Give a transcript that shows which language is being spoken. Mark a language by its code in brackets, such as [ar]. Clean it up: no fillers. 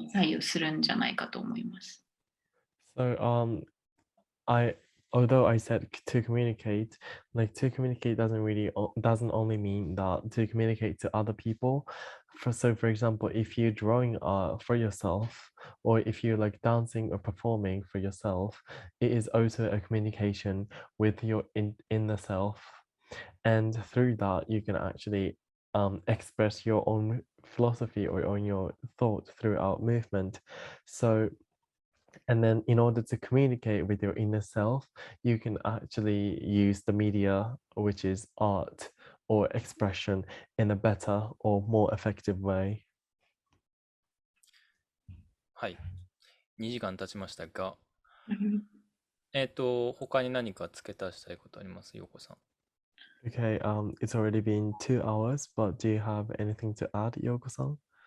[ja] 方に左右するんじゃないかと思います。 [en] So I although I said to communicate, like to communicate doesn't really doesn't only mean that to communicate to other people. For example, if you're drawing for yourself, or if you're like dancing or performing for yourself, it is also a communication with your inner self, and through that you can actually express your own philosophy or on your thought throughout movement. So and then in order to communicate with your inner self, you can actually use the media, which is art or expression, in a better or more effective way. [ja] はい。2時間経ちましたが、うん他に何か付け足したいことあります、ヨコさん。 [en] Okay, it's already been 2 hours, but do you have anything to add, Yoko-san?